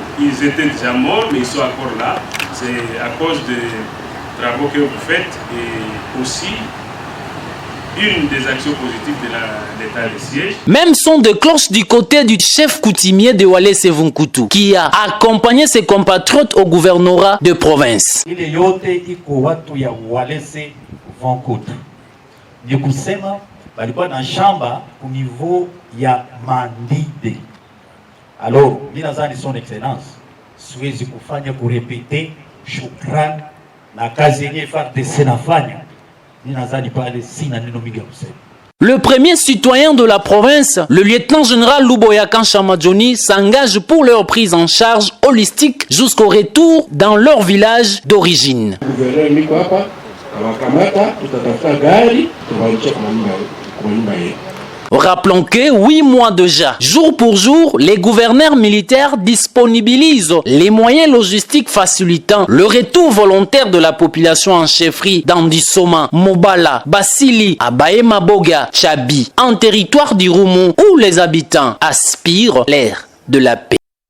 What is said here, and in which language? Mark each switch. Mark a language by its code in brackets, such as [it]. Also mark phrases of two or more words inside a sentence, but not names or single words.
[fr] Ils étaient déjà morts, mais ils sont encore là. C'est à cause des travaux que vous faites et aussi une des actions positives de l'état de siège. Même son de cloche du côté du chef coutumier de Wallace Vunkutu, qui a accompagné ses compatriotes au gouvernorat de province. [sw] Ile yote iko watu ya Wallace Vunkutu. Ni kusema balikuwa na shamba [fr] au niveau [sw] ya Mandide. [fr] Alors, ninazani son excellence, [sw] siwezi kufanya kurepete shukrani na kazi yenye FARDC nafanya. Ninazani pale sina neno mingi kusema. [fr] Le premier citoyen de la province, le lieutenant-général Luboyakan Chamadjoni, s'engage pour leur prise en charge holistique jusqu'au retour dans leur village d'origine. Rappelons que 8 mois déjà, jour pour jour, les gouverneurs militaires disponibilisent les moyens logistiques facilitant le retour volontaire de la population en chefferie d'Andissoma, Mobala, Basili, Abaye Maboga, Chabi, en territoire d'Irumu où les habitants aspirent l'ère de la paix.